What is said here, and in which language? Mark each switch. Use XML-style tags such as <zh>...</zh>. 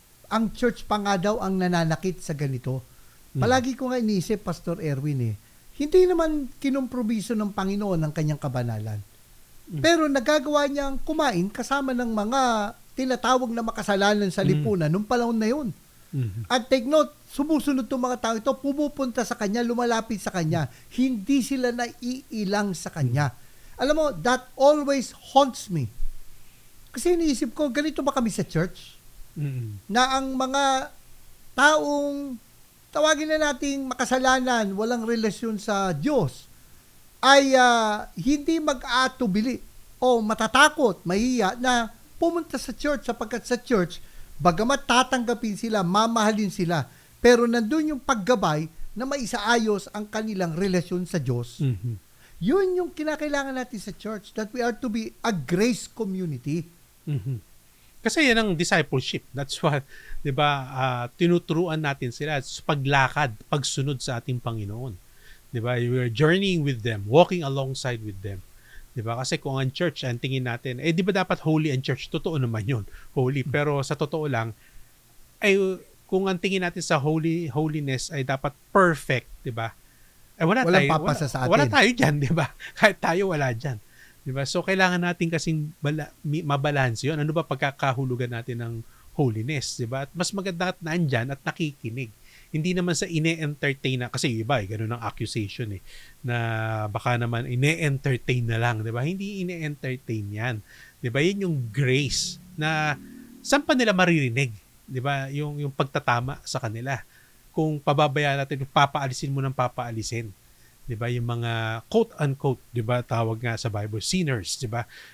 <tl>Ang church pa nga daw ang nananakit sa ganito. Palagi ko nga iniisip, Pastor Erwin, hindi naman kinompromiso ng Panginoon ang kanyang kabanalan. Pero nagagawa niyang kumain kasama ng mga tinatawag na makasalanan sa lipunan nung panahon na yun. At take note, sumusunod itong mga tao ito, pumupunta sa kanya, lumalapit sa kanya. Hindi sila naiilang sa kanya. Alam mo,</tl> <en>that always haunts me.</en> <tl>Kasi iniisip ko, ganito ba kami sa church? Na ang mga taong, tawagin na nating makasalanan, walang relasyon sa Diyos, ay hindi mag-aatubili o matatakot, mahiya na pumunta sa church sapagkat sa church, bagamat tatanggapin sila, mamahalin sila, pero nandun yung paggabay na maisaayos ang kanilang relasyon sa Diyos. Mm-hmm. Yun yung kinakailangan natin sa</tl> <en>church, that we are to be a grace community.</en> <tl>Mm-hmm. Kasi yan ang discipleship.</tl> <en>That's what,</en> <tl>'di ba, tinuturuan natin sila sa paglakad, pagsunod sa ating Panginoon. 'Di ba?</tl> <en>We are journeying with them, walking alongside with them.</en> <tl>'Di ba? Kasi kung ang church, ang tingin natin, 'di ba dapat holy ang church? Totoo naman 'yun. Holy, pero sa totoo lang kung ang tingin natin sa holiness ay dapat perfect, 'di ba? Walang papasa sa atin. Wala tayo diyan, 'di ba? Kahit tayo wala diyan. 'Di ba? So kailangan natin kasing mabalanse 'yon. Ano ba pagkakahulugan natin ng holiness, 'di ba? At mas maganda at nandiyan at nakikinig. Hindi naman sa ine-entertain na, kasi iba ganun ang accusation na baka naman ine-entertain na lang, 'di ba? Hindi ine-entertain 'yan. 'Di ba? 'Yun yung grace na saan pa nila maririnig, 'di ba? Yung pagtatama sa kanila. Kung pababayaan natin, papaalisin mo ng papaalisin. 'Di ba? Yung mga quote unquote, 'di ba? Tawag nga sa Bible sinners, 'di ba?</tl>